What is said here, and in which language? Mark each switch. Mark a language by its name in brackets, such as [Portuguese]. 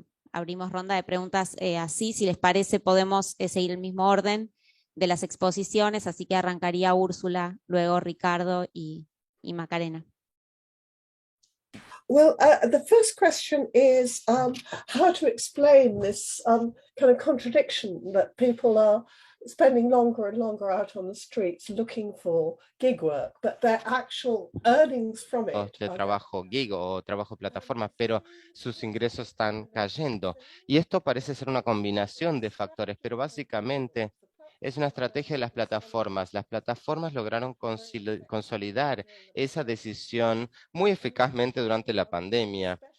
[Spanish] Abrimos ronda de preguntas así. Si les parece, podemos seguir el mismo orden de las exposiciones, así que arrancaría Úrsula, luego Ricardo y Macarena. [English] Well, the first question is how to explain this kind of contradiction that people are spending longer and longer out on the streets looking for gig work, but their actual earnings from it [Spanish] de trabajo gig o trabajo plataforma, pero sus ingresos están cayendo. Y esto parece ser una combinación de factores, pero básicamente es una estrategia de las plataformas. Las plataformas lograron consolidar esa decisión muy eficazmente durante la pandemia.